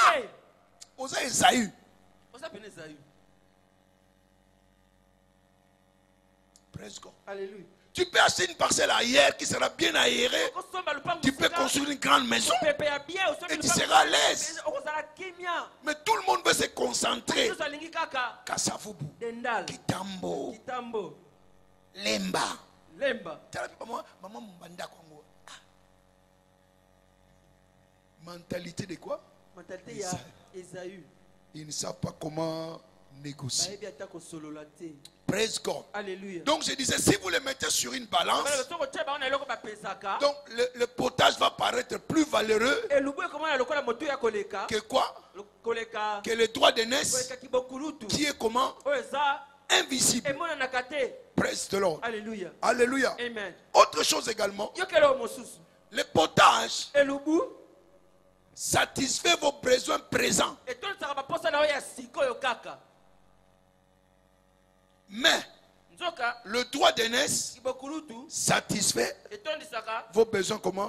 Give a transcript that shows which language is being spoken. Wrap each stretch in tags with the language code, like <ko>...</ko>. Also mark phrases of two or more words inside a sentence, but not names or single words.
<fr>Osa Esaü. Presque. Alléluia. Tu peux acheter une parcelle ailleurs qui sera bien aérée. Tu peux construire une grande maison et tu seras à l'aise. Mais tout le monde veut se concentrer. Kasavubu, Kitambo. Lemba. Lemba. Mentalité de quoi? Mentalité Esaü. Ils ne savent pas comment négocier.</fr> <en>Praise God.</en> <fr>Alléluia. Donc je disais, si vous les mettez sur une balance, donc le potage va paraître plus valeureux que quoi? Que le droit d'aînesse qui est comment? Invisible.</fr> <en>Praise the Lord.</en> <fr>Alléluia. Alléluia. Amen. Autre chose également, le potage satisfait vos besoins présents. Mais le droit d'aînesse satisfait vos besoins comment?</fr>